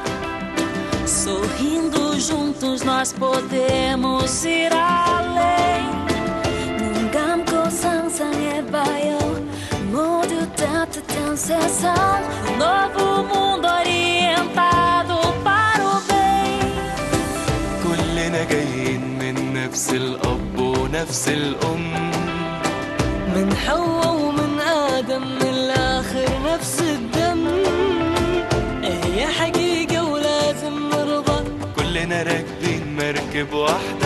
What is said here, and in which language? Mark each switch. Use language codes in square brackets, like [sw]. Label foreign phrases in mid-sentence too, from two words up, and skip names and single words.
[pt] Sorrindo juntos nós podemos ir além. [ko] 눈감고 상상해 봐요, 모두 따뜻한 세상. [pt] Novo mundo orientado para o bem. [ar] كلنا جايين من نفس الأب ونفس الأم. من حواء ومن آدم من الآخر نفس الدم. هي حقيقة ولازم نرضى. كلنا راكبين مركب واحدة.